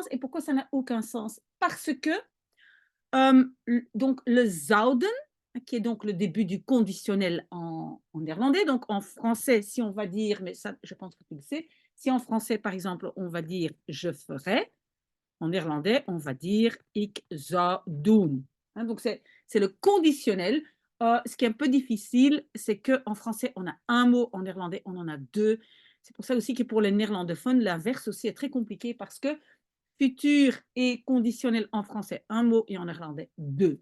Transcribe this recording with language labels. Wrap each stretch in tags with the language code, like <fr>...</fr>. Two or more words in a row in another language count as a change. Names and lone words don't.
<fr>Et pourquoi ça n'a aucun sens? Parce que euh, donc le zouden, qui est donc le début du conditionnel en néerlandais, donc en français, si on va dire, mais ça, je pense que tu le sais, si en français, par exemple, on va dire je ferai, en néerlandais, on va dire</fr> <nl>ik zou doen.</nl> <fr>Hein, donc, c'est le conditionnel. Ce qui est un peu difficile, c'est qu'en français, on a un mot, en néerlandais, on en a deux. C'est pour ça aussi que pour les néerlandophones, l'inverse aussi est très compliqué parce que futur et conditionnel en français, un mot, et en néerlandais, deux.</fr>